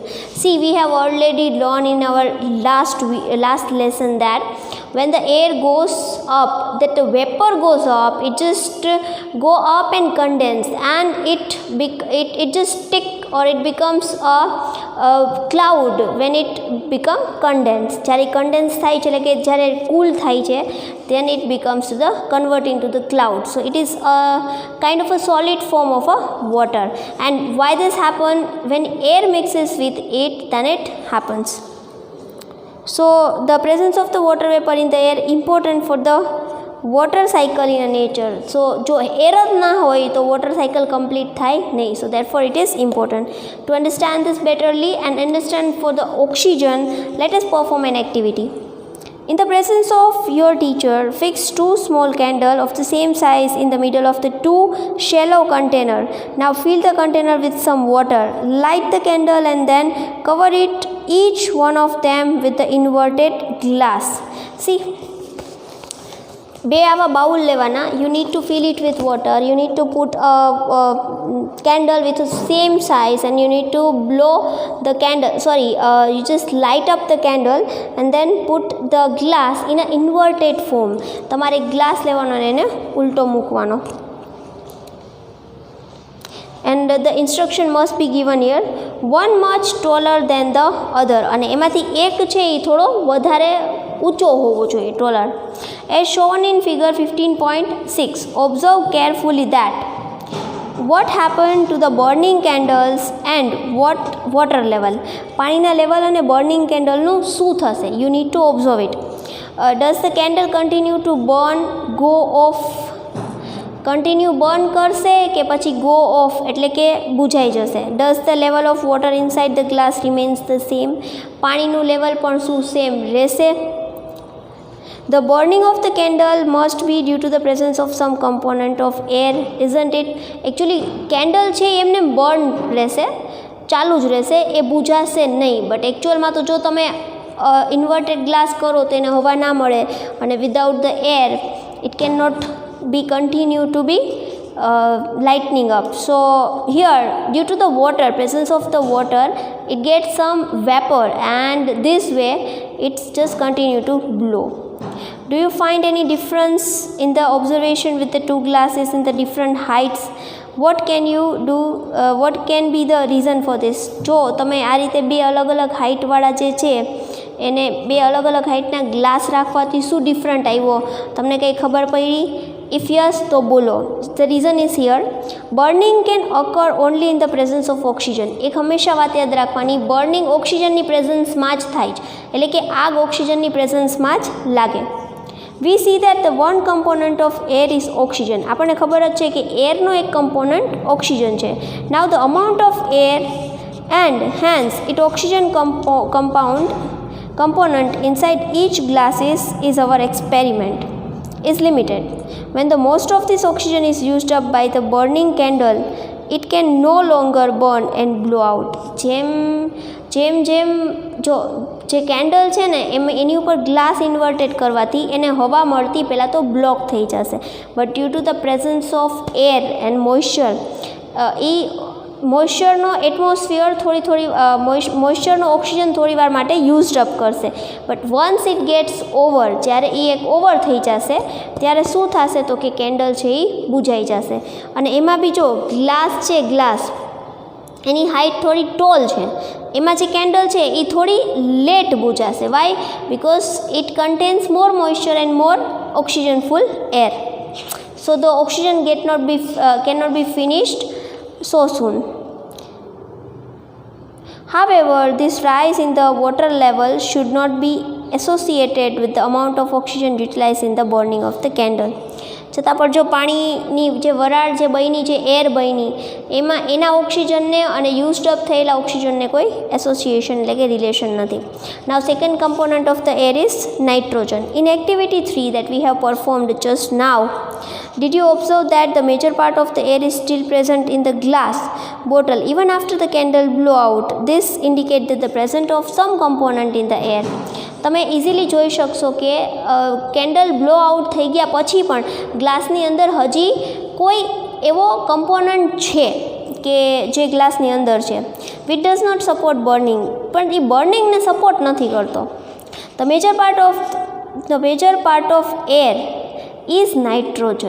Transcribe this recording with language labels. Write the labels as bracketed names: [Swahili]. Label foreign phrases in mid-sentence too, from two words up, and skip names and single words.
[English] See, we have already learned in our last lesson that when the air goes up, that the vapor goes up, it just go up and condense, and it just stick, or it becomes a cloud when it become condensed. [Gujarati] જ્યારે condense થાય છે એટલે કે જ્યારે cool થાય છે, [English] then it becomes convert into the cloud. So it is a kind of a solid form of a water. And why this happen? When air mixes with it, then it happens. So the presence of the water vapor in the air important for the water cycle in nature. [Gujarati] So જો air જ ના હોય તો [English] water cycle complete [Gujarati] થાય નહીં. [English] So therefore it is important. To understand this betterly and understand for the oxygen, let us perform an activity. In the presence of your teacher, fix two small candles of the same size in the middle of the two shallow container. Now fill the container with some water. Light the candle and then cover it, each one of them, with the inverted glass. See, [Gujarati] બે આવા બાઉલ લેવાના. [English] You need to fill it with water. You need to put a candle with the same size, and you need to blow the candle. You just light up the candle and then put the glass in an inverted form. [Gujarati] તમારે ગ્લાસ લેવાનો અને એને ઉલટો મૂકવાનો. [English] And the instruction must be given here. One much taller than the other. [Gujarati] અને એમાંથી એક છે એ થોડો વધારે ઊંચો હોવો જોઈએ, [English] taller. As shown in figure 15.6, observe carefully that what happened to the burning candles and what water level. [Gujarati] પાણીના લેવલ અને [English] burning candle [Gujarati] નું શું થશે? [English] You need to observe it. Does the candle continue to burn, go off? continue burn [Gujarati] કરશે કે પછી [English] go off [Gujarati] એટલે કે બુઝાઈ જશે? [English] Does the level of water inside the glass remains the same? [Gujarati] પાણીનું લેવલ પણ શું સેમ રહેશે? [English] The burning of the candle must be due to the presence of some component of air, isn't it? [Gujarati] Actually candle છે એમને બર્ન રહેશે, ચાલુ જ રહેશે, એ બુઝાશે નહીં. [English] But actualમાં [Gujarati] તો જો તમે [English] inverted glass [Gujarati] કરો તો એને હવા ના મળે, અને [English] without the air it cannot be continue to be lightening up. So here, due to the water, presence of the water, it gets some vapor, and this way it's just continue to blow. Do you find any difference in the observation with the two glasses in the different heights? What can you do? What can be the reason for this? [Gujarati] જો તમે આ રીતે બે અલગ અલગ હાઇટવાળા જે છે એને બે અલગ અલગ હાઇટના ગ્લાસ રાખવાથી શું ડિફરન્ટ આવ્યો, તમને કંઈ ખબર પડી? [English] If yes, [Gujarati] તો બોલો. [English] The reason is here. Burning can occur only in the presence of oxygen. [Gujarati] એક હંમેશા વાત યાદ રાખવાની, બર્નિંગ ઓક્સિજનની પ્રેઝન્સમાં જ થાય છે, એટલે કે આગ ઓક્સિજનની પ્રેઝન્સમાં જ લાગે. [English] We see that the one component of air is oxygen. [Gujarati] આપણને ખબર જ છે કે એરનો એક કમ્પોનન્ટ ઓક્સિજન છે. [English] Now the amount of air and hence its oxygen component inside each glass is our experiment is limited. When the most of this oxygen is used up by the burning candle, it can no longer burn and blow out. [Gujarati] જેમ જો જે કેન્ડલ છે ને એની ઉપર ગ્લાસ ઇન્વર્ટેડ કરવાથી એને હવા મળતી પહેલાં તો બ્લોક થઈ જશે. [English] But due to the presence of air and moisture, [Gujarati] એ મોઇશ્ચરનો એટમોસ્ફિયર મોઇશ્ચરનો ઓક્સિજન થોડી વાર માટે [English] used up [Gujarati] કરશે, [English] but once it gets over, [Gujarati] જ્યારે એ એક ઓવર થઈ જશે ત્યારે શું થશે તો કે કેન્ડલ છે એ બુઝાઈ જશે. અને એમાં બી જો ગ્લાસ છે, ગ્લાસ એની હાઇટ થોડી ટોલ છે, એમાં જે કેન્ડલ છે એ થોડી લેટ બુઝાશે. [English] વાય? Because it contains more moisture and more oxygen full air. So the oxygen cannot be finished so soon. However, this rise in the water level should not be associated with the amount of oxygen utilized in the burning of the candle. [Gujarati] છતાં પણ જો પાણીની જે વરાળ જે બની, જે એર બની, એમાં એના ઓક્સિજનને અને [English] used up [Gujarati] થયેલા ઓક્સિજનને કોઈ એસોસિએશન એટલે કે રિલેશન નથી. [English] Now second component of the air is nitrogen. In activity 3 that we have performed just now, did you observe that the major part of the air is still present in the glass bottle even after the candle blew out? This indicates that the presence of some component in the air. [Gujarati] તમે ઇઝીલી જોઈ શકશો કે [English] candle blow out [Gujarati] થઈ ગયા પછી પણ ગ્લાસની અંદર હજી કોઈ એવો કમ્પોનન્ટ છે કે જે ગ્લાસની અંદર છે, [English] which does not support burning, [Gujarati] પણ એ બર્નિંગને સપોર્ટ નથી કરતો. [English] The major part of air is nitrogen.